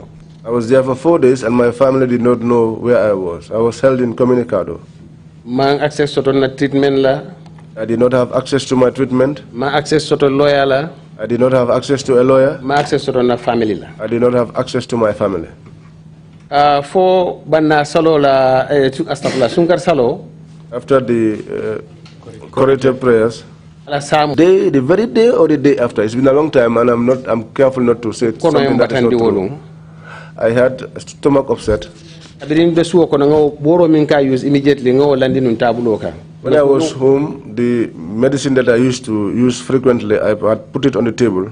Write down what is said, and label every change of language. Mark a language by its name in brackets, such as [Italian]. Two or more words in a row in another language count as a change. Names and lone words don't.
[English] I was there for 4 days and my family did not know where I was. I was held in Comunicado. Access to treatment la. I did not have access to my treatment. Access to lawyer la. I did not have access to a lawyer. Access to na family la. I did not have access to my family. [Mandingo] For banna salo la astagfirullah sunkar salo. [English] After the corrective prayers, the very day or the day after, it's been a long time and I'm careful not to say something that is not true. I had a stomach upset. When I was home, the medicine that I used to use frequently, I had put it on the table.